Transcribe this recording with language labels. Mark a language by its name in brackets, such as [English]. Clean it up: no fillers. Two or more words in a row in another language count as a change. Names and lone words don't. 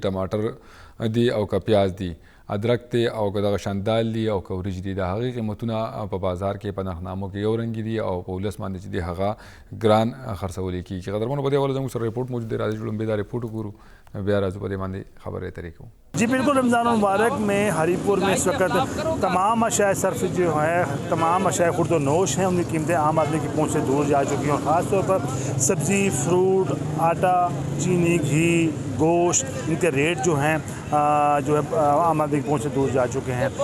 [Pashto] ټماټر دي او که پیاز دي، ادرک دی او که دغه شاندال دي او که وریجې دي، د هغې قیمتونه په بازار کې په نرخنامو کې یو رنګې دي او په ولس باندې چې دي هغه ګران خرڅولی کېږي. قدرمنو په دې حواله زموږ سره رپورټ موجود دی، راځئ چې لومبې دا رپورټ وګورو بیا راځو په دې باندې خبرې اترې کوو. [Urdu] جی بالکل، رمضان مبارک میں ہری پور میں اس وقت تمام اشیائے صرف جو ہے، تمام اشیائے خورد و نوش ہیں، ان کی قیمتیں عام آدمی کی پہنچ سے دور جا چکی ہیں. خاص طور پر سبزی، فروٹ، آٹا، چینی، گھی، گوشت، ان کے ریٹ جو ہیں جو ہے عام آدمی کی پہنچ سے دور جا چکے ہیں.